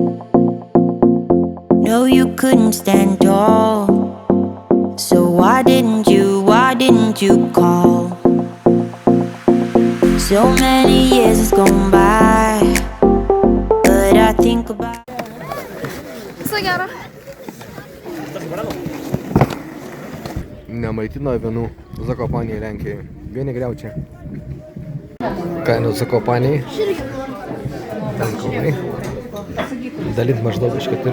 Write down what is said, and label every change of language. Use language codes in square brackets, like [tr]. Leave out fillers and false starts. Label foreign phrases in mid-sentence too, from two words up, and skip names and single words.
[en] No, you couldn't stand tall. So why didn't you call? So many years has gone by, but I think about... [lt] Nemaitino avinų Zakopanėje Lenkijoje. Vieni griaučiai. Kainos Zakopanėje. Ten kalnai. Dalint maždaug iš 4.